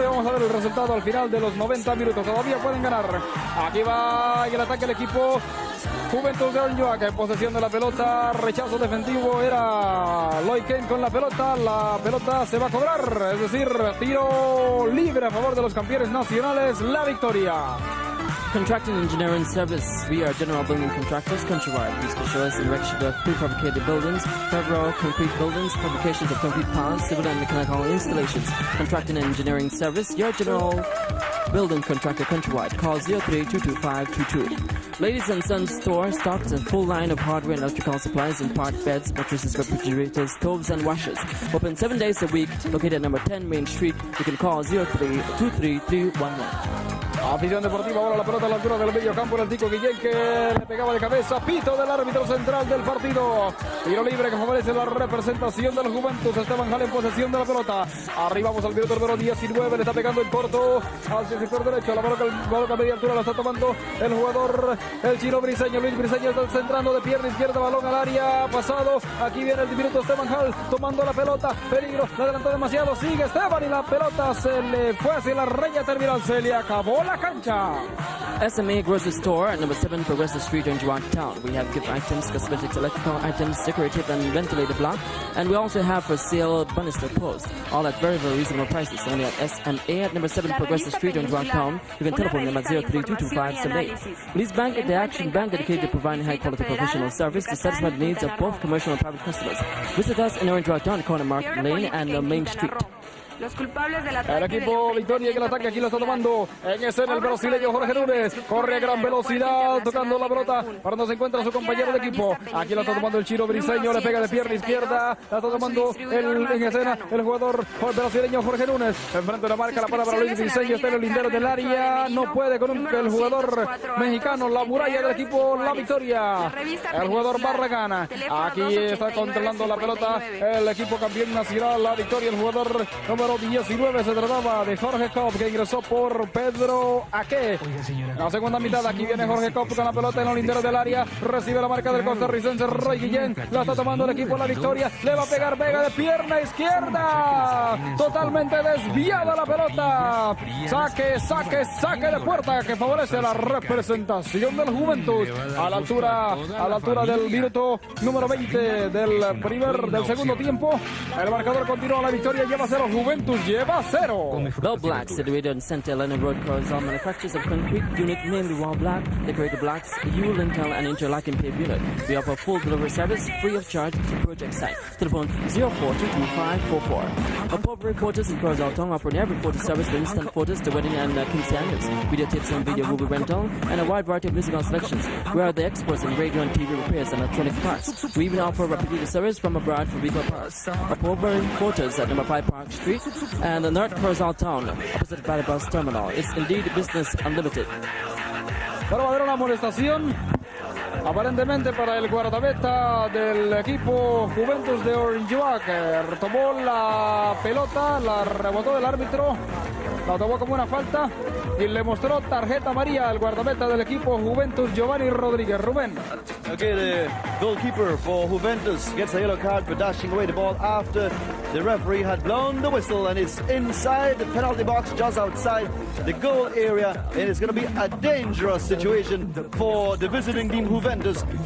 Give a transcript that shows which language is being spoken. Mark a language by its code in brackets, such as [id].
[es] Vamos a ver el resultado al final de los 90 minutos. Todavía pueden ganar. Aquí va el ataque del equipo Juventus de Orjuac en posesión de la pelota. Rechazo defensivo era Lloyd Kane con la pelota. La pelota se va a cobrar, es decir, tiro libre a favor de los campeones nacionales, La Victoria. [en] Contracting Engineering Service. We are general building contractors countrywide. We specialize in erection of prefabricated buildings, federal concrete buildings, fabrications of concrete piles, civil and mechanical installations. Contracting Engineering Service. Your general building contractor countrywide. Call 03-22522. Ladies and Sons Store stocks a full line of hardware and electrical supplies in part beds, mattresses, refrigerators, stoves, and washers. Open 7 days a week. Located at number 10 Main Street. You can call 03-23311. [es] Afición deportiva, ahora la pelota a la altura del medio campo, el Tico Guillén que le pegaba de cabeza, pito del árbitro central del partido, tiro libre que favorece la representación del Juventus. Esteban Jale en posesión de la pelota, arribamos al minuto número 19, le está pegando en corto hacia el sector derecho, la bola a media altura la está tomando el jugador, el chino Briseño, Luis Briseño está centrando de pierna izquierda, balón al área, pasado, aquí viene el minuto Esteban Jale tomando la pelota, peligro, le adelantó demasiado, sigue Esteban y la pelota se le fue hacia la raya terminal, se le acabó la cancha. [en] SMA Grocery Store at number 7 Progressive Street in Juan Town. We have gift items, cosmetics, electrical items, decorative and ventilated block. And we also have for sale banister posts, all at very, very reasonable prices. Only at SMA at number 7 Progressive Street in Juan Town. You can telephone them at 03-225-78. Please Bank at the Action Bank, dedicated to providing high quality professional service to satisfy the needs of both commercial and private customers. Visit us in Orange Rock Town, corner Market Lane and Main Street. [es] Los culpables del El equipo Victoria que el ataque aquí lo está tomando en escena el brasileño Jorge Núñez. Corre a gran velocidad tocando la pelota para donde se encuentra su compañero de equipo. Aquí lo está tomando el chino briseño, le pega de pierna izquierda. La está tomando en escena el jugador brasileño Jorge Núñez. Enfrente de la marca la para Luis Briseño, está en el lindero del área. No puede con el jugador mexicano, la muralla del equipo La Victoria. El jugador Barragán. Aquí está controlando la pelota el equipo campeón nacional La Victoria. El jugador número 19 se trataba de Jorge Kopp, que ingresó por Pedro Aque. En la segunda mitad aquí viene Jorge Kopp con la pelota en los linderos del área. Recibe la marca del costarricense Roy Guillén. La está tomando el equipo La Victoria. Le va a pegar Vega de pierna izquierda. Totalmente desviada la pelota. Saque de puerta que favorece la representación del Juventus. A la altura del minuto número 20 del segundo tiempo. El marcador continúa. La Victoria lleva 0. Juventus lleva 0. [en] Bell Black, situated on St. Helena Road, Corazon, manufacturers of concrete unit named Raw Black, decorated blocks, U-lintel and interlocking paved unit. We offer full delivery service free of charge to project site. Telephone 04222544. Our pub reporters in Corazon Town offer every photo service for instant photos to wedding and quinceañeras, video tips and video movie rental, and a wide variety of musical selections. We are the experts in radio and TV repairs and electronic parts. We even offer rapid service from abroad for vehicle parts. Our pub reporters at number 5 Park Street and the North Corazon Town, opposite Valley Bus Terminal. It's indeed business unlimited. [es] Pero va a haber una amonestación aparentemente para el guardameta del equipo Juventus de Orinjuak. Retomó la pelota, la rebotó del árbitro, la tomó como una falta y le mostró tarjeta amarilla al guardameta del equipo Juventus, Giovanni Rodríguez. Rubén. [en] Okay, the goalkeeper for Juventus gets a yellow card for dashing away the ball after the referee had blown the whistle, and it's inside the penalty box, just outside the goal area, and it's going to be a dangerous situation for the visiting team Juventus.